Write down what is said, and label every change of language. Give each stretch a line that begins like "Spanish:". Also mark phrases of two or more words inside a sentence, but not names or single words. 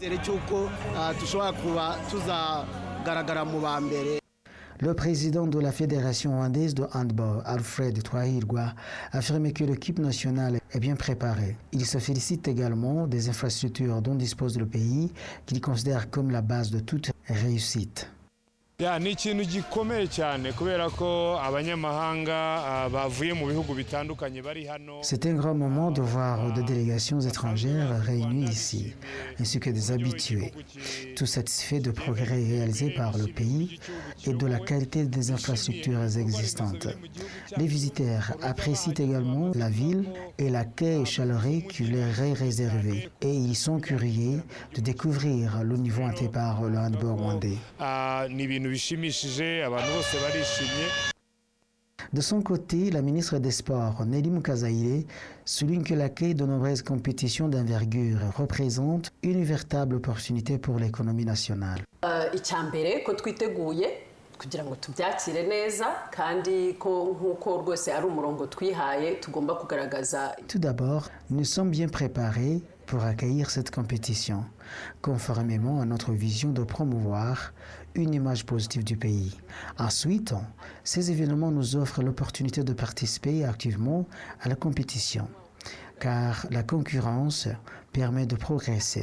French: Le président de la Fédération rwandaise de handball, Alfred Twahirwa, a affirmé que l'équipe nationale est bien préparée. Il se félicite également des infrastructures dont dispose le pays, qu'il considère comme la base de toute réussite.
Kinyarwanda: ni ikintu gikomeye cyane kubera ko abanyamahanga bavuye mu bihugu bitandukanye bari hano.
French: C'est un grand moment de voir des délégations étrangères réunies ici, ainsi que des habitués, tout satisfaits de progrès réalisés par le pays et de la qualité des infrastructures existantes. Les visiteurs apprécient également la ville et l'accueil chaleureux qui leur est réservé, et ils sont curieux de découvrir le niveau atteint par le handball rwandais. De son côté, la ministre des Sports, Nelly Mukazaire, souligne que l'accueil de nombreuses compétitions d'envergure représente une véritable opportunité pour l'économie nationale.
Kinyarwanda: kugira ngo tubyakire neza kandi ko nkuko rwose ari umurongo twihaye tugomba kugaragaza.
French: Tout d'abord, nous sommes bien préparés pour accueillir cette compétition, conformément à notre vision de promouvoir une image positive du pays. Ensuite, ces événements nous offrent l'opportunité de participer activement à la compétition, car la concurrence permet de progresser.